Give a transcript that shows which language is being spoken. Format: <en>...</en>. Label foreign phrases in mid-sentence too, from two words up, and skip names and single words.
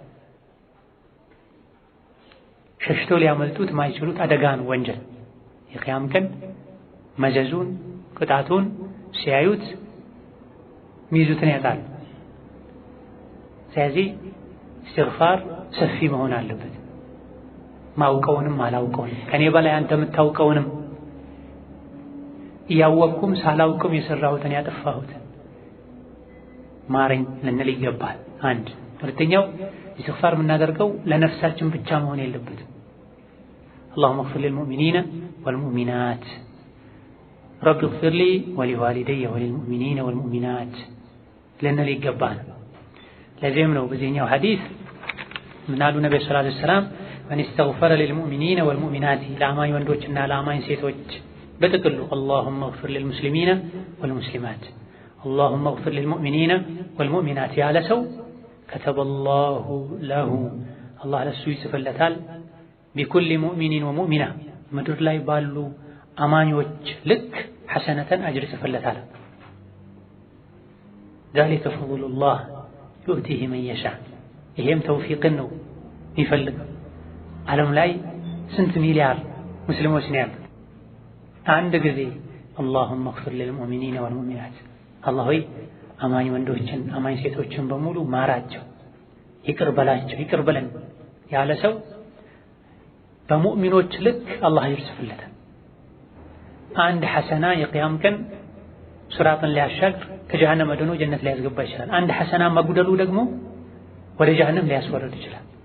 <am>ሸሽቶ ሊያመልጡት ማይችሉት አደጋ ነው ወንጀል። የቂያም ቀን መዘዙን ቅጣቱን ሲያዩት ሚይዙትን ያጣሉ። ስለዚህ እስትግፋር ሰፊ መሆን አለበት። ማውቀውንም አላውቀውንም ከኔ በላይ አንተ የምታውቀውንም እያወቅኩም ሳላውቅም የሰራሁትን ያጠፋሁትን ማረኝ ልንል ይገባል። አንድ ሁለተኛው እስትግፋር የምናደርገው ለነፍሳችን ብቻ መሆን የለበትም።</am> <ar>اللهم اغفر للمؤمنين والمؤمنات رب اغفر لي ولوالدي وللمؤمنين والمؤمنات</ar> <am>ልንል ይገባል። ለዚህም ነው በዚህኛው ሐዲስ ምን አሉ ነብዩ ሰለላሁ ዐለይሂ ወሰለም</am> <ar>من استغفر للمؤمنين والمؤمنات</ar> <am>ለአማኝ ወንዶችና ለአማኝ ሴቶች በጥቅሉ</am> <ar>اللهم اغفر للمسلمين والمسلمات اللهم اغفر للمؤمنين والمؤمنات</ar> <am>ያለ ሰው</am> <ar>كتب الله له</ar> <am>الله ለሱ ይጽፍለታል</am> <ar>بكل مؤمن ومؤمنة</ar> <am>ምድር ላይ ባሉ አማኞች ልክ ሐሰነተን አጅር ይጽፍለታል።</am> <ar>ذلك فضل الله يؤتيه من يشاء</ar> <am>ይሄም ተውፊቅን ነው የሚፈልገው። ዓለም ላይ ስንት ሚሊያር ሙስሊሞች ነው ያሉት? አንድ ጊዜ</am> <ar>اللهم اغفر للمؤمنين والمؤمنات</ar> <am>አላህ ሆይ አማኝ ወንዶችን አማኝ ሴቶችን በሙሉ ማራቸው፣ ይቅር በላቸው፣ ይቅር በለን ያለ ሰው በሙእሚኖች ልክ አላህ ይጽፍለታል። አንድ ሐሰና የቂያም ቀን ሱራትን ሊያሻግር ከጀሃነም አድኖ ጀነት ሊያስገባ ይችላል። አንድ ሐሰና መጉደሉ ደግሞ ወደ ጀሃነም ሊያስወርድ ይችላል።</am>